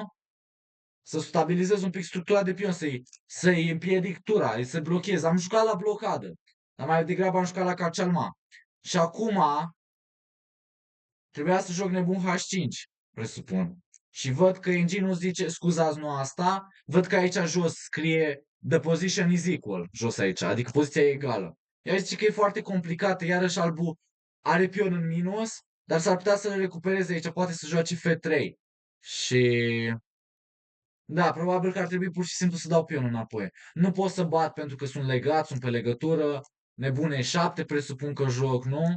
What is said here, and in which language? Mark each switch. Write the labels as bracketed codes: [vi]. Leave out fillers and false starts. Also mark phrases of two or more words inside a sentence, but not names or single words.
[ro] Să stabilizez un pic structura de pion, să-i împiedic tura, să blochez. Am jucat la blocadă, dar mai degrabă am jucat la calcalma. Și acum trebuia să joc nebun H5, presupun. Și văd că engine-ul zice, scuzați, nu asta, văd că aici jos scrie [en] the position is equal, [ro] jos aici, adică poziția e egală. Ea zice că e foarte complicată, iarăși albul are pion în minus, dar s-ar putea să le recupereze aici, poate să joace F3. Și da, probabil că ar trebui pur și simplu să dau pionul înapoi. Nu pot să bat pentru că sunt legat, sunt pe legătură. Nebune 7, presupun că joc, nu?